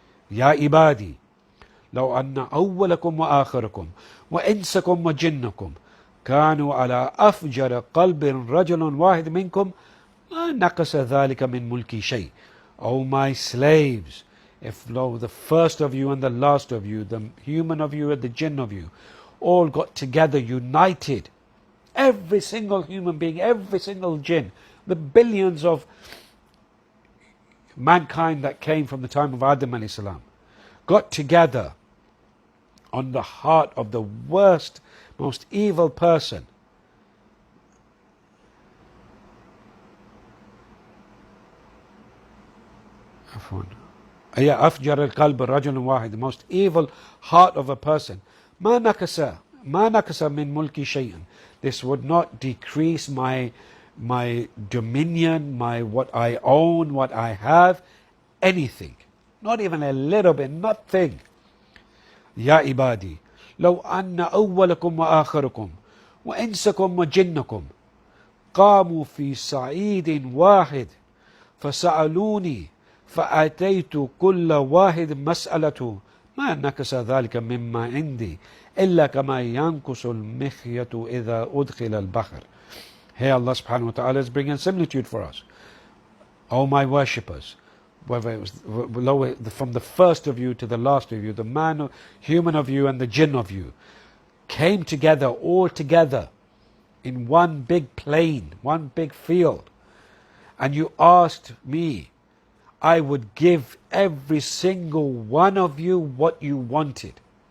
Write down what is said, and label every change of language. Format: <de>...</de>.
<ar>Ya ibadi, لو أن أولكم وآخركم وإنسكم وجنكم كانوا على أفجر قلب رجل واحد منكم ما نقص ذلك من ملكي شيء.</ar> <en>O my slaves, if lo, the first of you and the last of you, the human of you and the jinn of you, all got together, united, every single human being, every single jinn, the billions of mankind that came from the time of Adam alayhi salam, got together on the heart of the worst, most evil person,</en> <ar>أفجر القلب رجل واحد,</ar> <en>the most evil heart of a person.</en> <ar>ما نقص من ملكي شيئا.</ar> <en>This would not decrease my dominion, my what I own, what I have, anything. Not even a little bit, nothing.</en> <ar>يا عبادي لو أن أولكم وآخركم وإنسكم وجنكم قاموا في صعيد واحد فسألوني فأتيت كل واحد مسألته ما نقص ذلك مما عندي إلا كما ينقص المخيط إذا أدخل البحر.</ar> <en>Here Allah subhanahu wa ta'ala is bringing similitude for us. O my worshippers, whether it was from the first of you to the last of you, the man, human of you and the jinn of you, came together, all together, in one big plain, one big field, and you asked me, I would give every single one of you what you wanted.</en>